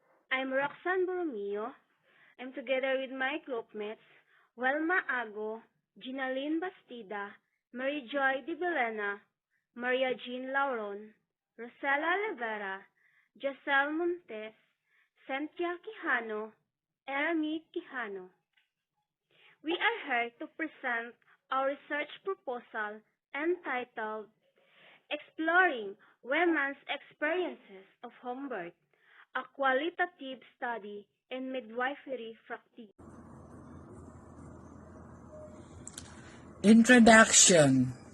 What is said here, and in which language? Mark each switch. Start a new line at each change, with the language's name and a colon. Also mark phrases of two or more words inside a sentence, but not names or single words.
English: I'm Roxanne Borromeo. I'm together with my groupmates, Welma Ago, Ginaline Bastida, Mary Joy Di Belena, Maria Jean Lauron, Rosella Rivera, Giselle Montes, Cynthia Quijano, Erami Quijano. We are here to present our research proposal entitled Exploring Women's Experiences of Home Birth, a Qualitative Study in Midwifery Practice. Introduction.